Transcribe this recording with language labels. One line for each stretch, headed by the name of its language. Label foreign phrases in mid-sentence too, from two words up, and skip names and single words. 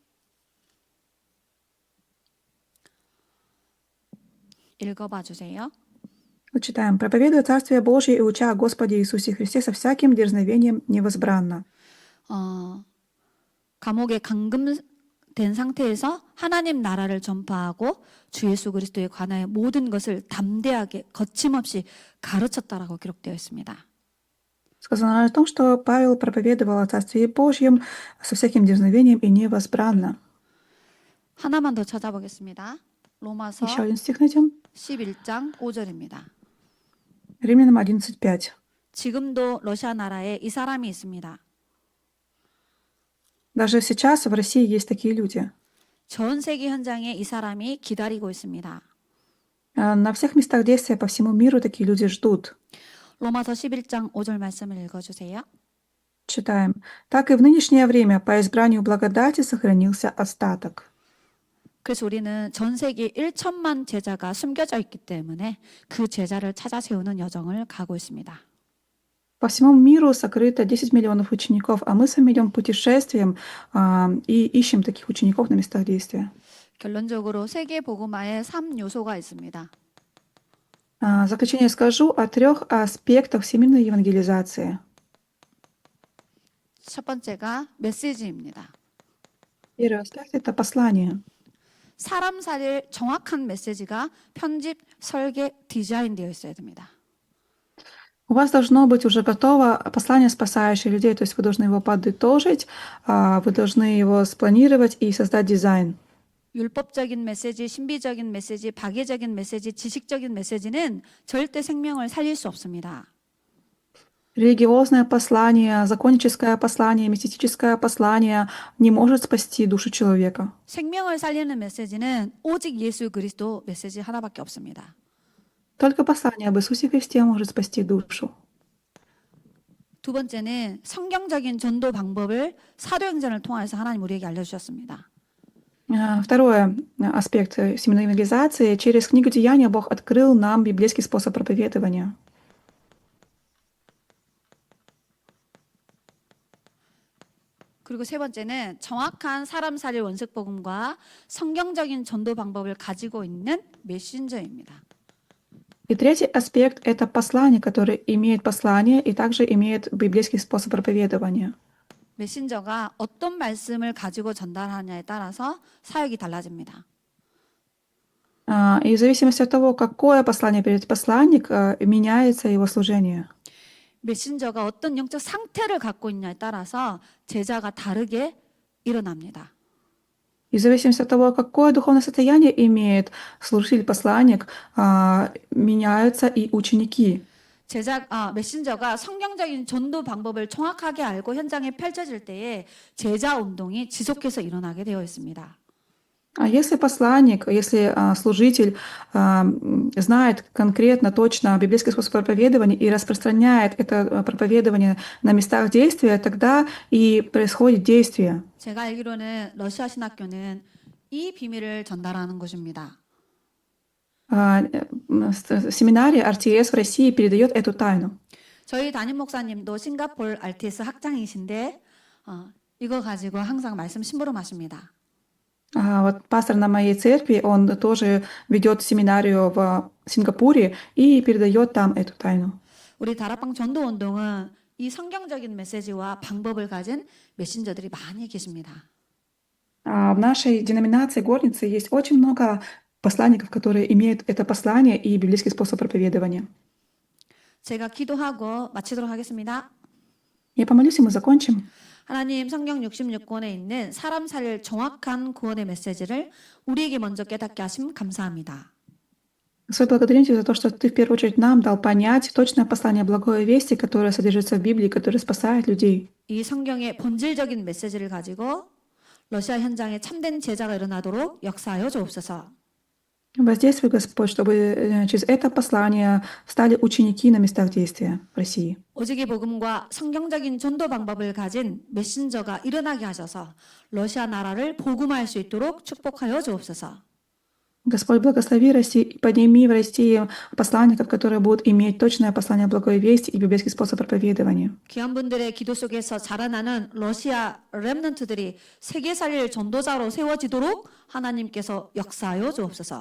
Korean: 읽어봐 주세요.
Russian: Читаем. «Проповедуя Царствие Божие и уча о Господе Иисусе Христе со всяким дерзновением невозбранно».
Korean: 감옥에 감금된 상태에서 하나님 나라를 전파하고 주 예수 그리스도에 관하여 모든 것을 담대하게 거침없이 가르쳤다라고 기록되어 있습니다.
Russian: Сказано о том, что Павел проповедовал о Царстве Божьем со всяким дерзновением и невозбранно.
Korean: 하나만 더 찾아보겠습니다. 로마서
Russian: Еще один стих найдем.
Korean: 11장 5절입니다.
Russian: Римлянам 11:5.
Korean: 지금도 러시아 나라에 이 사람이 있습니다.
Russian: Даже сейчас в России есть такие люди.
Korean: 전 세계 현장에 이 사람이 기다리고 있습니다.
Russian: На всех местах действия по всему миру такие люди ждут.
Korean: 로마서 11장 5절 말씀을 읽어주세요.
Russian: Читаем. Так и в нынешнее время по избранию благодати сохранился остаток.
Korean: 그래서 우리는 전 세계 1천만 제자가 숨겨져 있기 때문에 그 제자를 찾아 세우는 여정을 가고 있습니다.
Russian: По всему миру сокрыто 10 миллионов учеников, а мы с вами идем путешествием и ищем таких учеников на местах действия.
Korean: 결론적으로 세계 복음화에 3요소가 있습니다.
Russian: В заключение скажу о 3 аспектах всемирной евангелизации.
Korean: 첫 번째가 메시지입니다.
Russian: Первый аспект – это послание.
Korean: 사람 살릴 정확한 메시지가 편집, 설계, 디자인되어 있어야 됩니다.
Russian: У вас должно быть уже готово послание, спасающее людей, то есть вы должны его подытожить, вы должны его спланировать и создать дизайн.
Korean: 율법적인 메시지, 신비적인 메시지, 박애적인 메시지, 지식적인 메시지는 절대 생명을 살릴 수 없습니다.
Russian: Религиозное послание, законническое послание, мистическое послание не может спасти душу человека.
Korean: 생명을 살리는 메시지는 오직 예수 그리스도 메시지 하나밖에 없습니다.
Russian: Только послание об Иисусе Христе может спасти душу.
Korean: 두 번째는 성경적인 전도 방법을 사도행전을 통해서 하나님 우리에게 알려주셨습니다.
Russian: Второй аспект всемирной евангелизации. Через книгу Деяния Бог открыл нам библейский способ проповедования.
Korean: 그리고 세 번째는 정확한 사람 살릴 원색 복음과 성경적인 전도 방법을 가지고 있는 메신저입니다.
Russian: И третий аспект – это послание, которое имеет послание и также имеет библейский способ проповедования.
Korean: 메신저가 어떤 말씀을 가지고 전달하냐에 따라서 사역이 달라집니다.
Russian: И в зависимости от того, какое послание передает посланник, меняется его служение.
Korean: 메신저가 어떤 영적 상태를 갖고 있냐에 따라서 제자가 다르게 일어납니다.
Russian: И в зависимости от того, какое духовное состояние имеет служитель, посланник, меняются и ученики.
Korean: 메신저가 성경적인 전도 방법을 정확하게 알고 현장에 펼쳐질 때에 제자 운동이 지속해서 일어나게 되어 있습니다.
Russian: А если посланник, если служитель знает конкретно, точно библейский способ проповедования и распространяет это проповедование на местах действия, тогда и происходит действие.
Korean: 제가 알기로는 러시아 신학교는 이 비밀을 전달하는 곳입니다.
Russian: Семинарий RTS в России передает эту тайну.
Korean: 저희 담임 목사님도 싱가포르 RTS 학장이신데 이거 가지고 항상 말씀 심부름하십니다.
Russian: Вот пастор на моей церкви, он тоже ведет семинарию в Сингапуре и передает там эту тайну.
Korean: 우리 다락방 전도 운동은 이 성경적인 메시지와 방법을 가진 메신저들이 많이 계십니다.
Russian: В нашей деноминации горницы есть очень много посланников, которые имеют это послание и библейский способ проповедования.
Korean: 제가 기도하고 마치도록 하겠습니다.
Russian: Я помолюсь, и мы закончим.
Korean: 하나님 성경 66권에 있는 사람 살릴 정확한 구원의 메시지를 우리에게 먼저 깨닫게 하심 감사합니다.
Russian: Господь, благодарим Тебя за то, что Ты в первую очередь нам дал понять точное послание благой вести, которое содержится в Библии, которое спасает людей.
Korean: 이 성경의 본질적인 메시지를 가지고 러시아 현장에 참된 제자가 일어나도록 역사하여 주옵소서.
Russian: Воздействуй, Господь, чтобы через это послание стали ученики на местах действия в России.
Korean: 오직의 복음과 성경적인 전도 방법을 가진 메신저가 일어나게 하셔서 러시아 나라를 복음화할 수 있도록 축복하여 주옵소서.
Russian: Господь, благослови Россию и подними в России посланников, которые будут иметь точное послание благой вести и библейский способ проповедования.
Korean: 귀한 분들의 기도 속에서 자라나는 러시아 렘넌트들이 세계 살릴 전도자로 세워지도록 하나님께서 역사하여 주옵소서.